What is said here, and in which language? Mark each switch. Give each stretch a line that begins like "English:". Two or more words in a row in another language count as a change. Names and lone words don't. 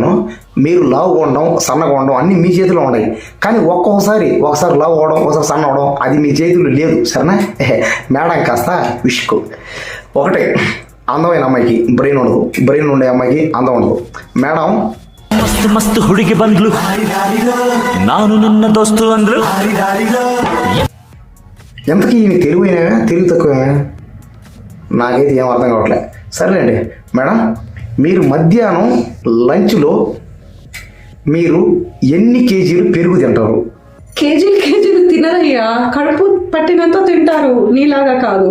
Telugu: మీరు లావు ఉండడం సన్నగా ఉండడం అన్నీ మీ చేతిలో ఉన్నాయి, కానీ ఒకసారి లావు అవడం ఒకసారి సన్న అవడం అది మీ చేతిలో లేదు. సరేనా? మేడం కాస్త విషకు ఒకటే, అందమైన అమ్మాయికి బ్రెయిన్ ఉండదు, బ్రెయిన్ ఉండే అమ్మాయికి అందం ఉండదు. మేడం
Kannada: మస్తు మస్తు ಹುಡುಗಿ ಬಂದ್ಲು ನಾನು ನಿನ್ನ ದೋಸ್ತು ಅಂದ್ರು.
Telugu: ఎంతకీ ఈమె తెలివైనా తెలివి తక్కువేనా నాకైతే ఏం అర్థం కావట్లే. సరేలేండి మేడం, మీరు మధ్యాహ్నం లంచ్లో మీరు ఎన్ని కేజీలు పెరుగు తింటారు? కేజీలు తినరయ్యా, కడుపు పట్టినంత తింటారు, నీలాగా కాదు.